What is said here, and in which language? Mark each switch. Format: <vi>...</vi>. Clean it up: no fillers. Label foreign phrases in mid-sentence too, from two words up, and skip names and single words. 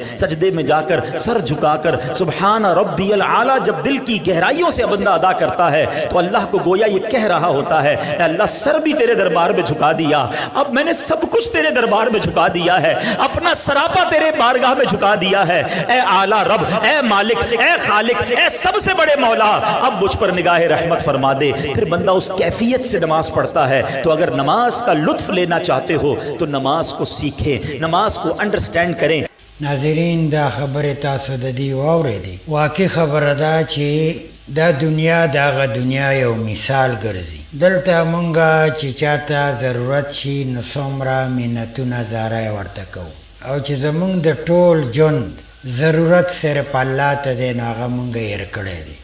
<ur>سجدے میں جا کر سر جھکا کر</ur> <ar>سبحان ربی العالی</ar> <ur>جب دل کی گہرائیوں سے بندہ ادا کرتا ہے تو اللہ کو گویا یہ کہہ رہا ہوتا ہے، اے اللہ سر بھی تیرے دربار میں جھکا دیا، اب میں نے سب کچھ تیرے دربار میں جھکا دیا ہے، اپنا سراپا تیرے بارگاہ میں جھکا دیا ہے. اے اعلیٰ رب، اے مالک، اے خالق، اے سب سے بڑے مولا، اب مجھ پر نگاہ رحمت فرما دے. پھر بندہ اس کیفیت سے نماز پڑھتا ہے. تو اگر نماز کا لطف لینا چاہتے ہو تو نماز کو سیکھیں، نماز کو انڈرسٹینڈ کریں.</ur> <ps>ناظرین دا خبر تاسو د دې واورېدې. واقعي خبره ده چې دا دنیا دغه دنیا یو مثال ګرځي. دلته مونږه چې چاته ضرورت شي نو څومره منتونه زاره ورته کوو، او چې زمونږ د ټول ژوند ضرورت صرف الله ته دی نو هغه مونږ هېر کړی دی.</ps>